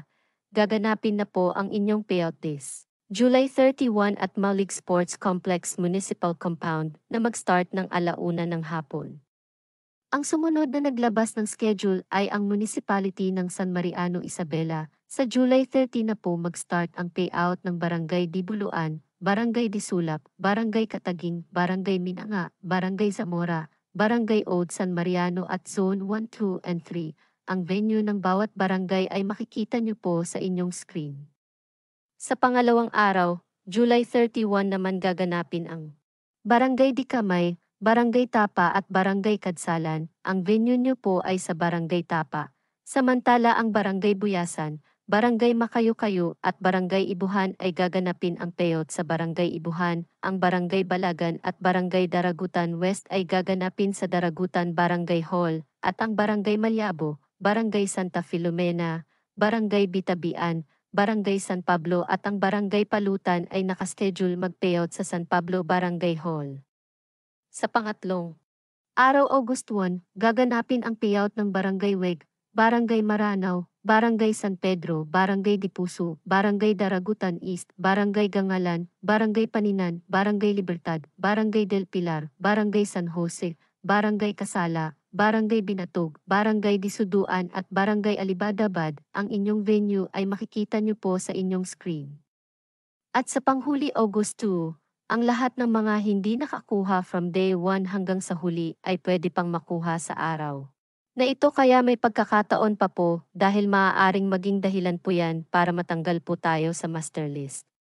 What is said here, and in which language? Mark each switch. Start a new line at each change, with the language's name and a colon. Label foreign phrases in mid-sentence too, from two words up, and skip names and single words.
Filipino: Gaganapin na po ang inyong
English: payout this July 31
Filipino: at Malig Sports Complex Municipal Compound na mag-start ng ala-una ng hapon. Ang sumunod na naglabas ng schedule ay ang Municipality ng San Mariano Isabela. Sa July 30 na po mag-start ang payout ng Barangay Dibuluan, Barangay Disulap, Barangay Kataging, Barangay Minanga, Barangay Zamora, Barangay Ode San Mariano at Zone 1, 2 and 3. Ang venue ng bawat barangay ay makikita niyo po sa inyong screen. Sa pangalawang araw, July 31 naman gaganapin ang Barangay Dikamay, Barangay Tapa at Barangay Kadsalan. Ang venue niyo po ay sa Barangay Tapa. Samantala ang Barangay Buyasan, Barangay Makayo-Kayo at Barangay Ibuhan ay gaganapin ang payout sa Barangay Ibuhan. Ang Barangay Balagan at Barangay Daragutan West ay gaganapin sa Daragutan Barangay Hall at ang Barangay Malyabo, Barangay Santa Filomena, Barangay Bitabian, Barangay San Pablo at ang Barangay Palutan ay nakaschedule mag-payout sa San Pablo Barangay Hall. Sa pangatlong araw August 1, gaganapin ang payout ng Barangay Weg, Barangay Maranao, Barangay San Pedro, Barangay Dipuso, Barangay Daragutan East, Barangay Gangalan, Barangay Paninan, Barangay Libertad, Barangay Del Pilar, Barangay San Jose, Barangay Kasala, Barangay Binatog, Barangay Disuduan at Barangay Alibadabad. Ang inyong venue ay makikita niyo po sa inyong screen. At sa panghuli August 2, ang lahat ng mga hindi nakakuha
English: from day 1
Filipino: hanggang sa huli ay pwede pang makuha sa araw na ito, kaya may pagkakataon pa po dahil maaaring maging dahilan po yan para matanggal po tayo sa
English: master list.